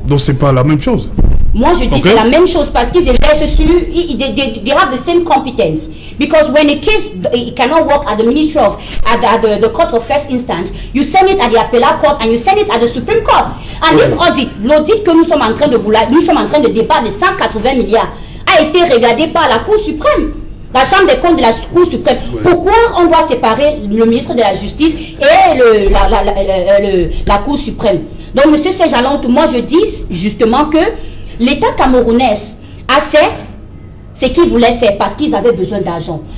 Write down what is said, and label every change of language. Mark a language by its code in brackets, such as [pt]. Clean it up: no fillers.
[fr] Donc c'est pas la même chose. Moi, je dis c'est la même chose parce qu'ils exercent sur... [en] They have the same competence. Because when a case it cannot work at the Ministry of... at the Court of First Instance, you send it at the Appellate Court and you send it at the Supreme Court. And this audit, [fr] l'audit que nous sommes en train de débattre de 180 milliards, a été regardé par la Cour suprême. La Chambre des comptes de la Cour suprême. Ouais. Pourquoi on doit séparer le ministre de la Justice et la Cour suprême? Donc, M. Sejalon, moi je dis justement que l'État camerounais a fait ce qu'il voulait faire parce qu'ils avaient besoin d'argent.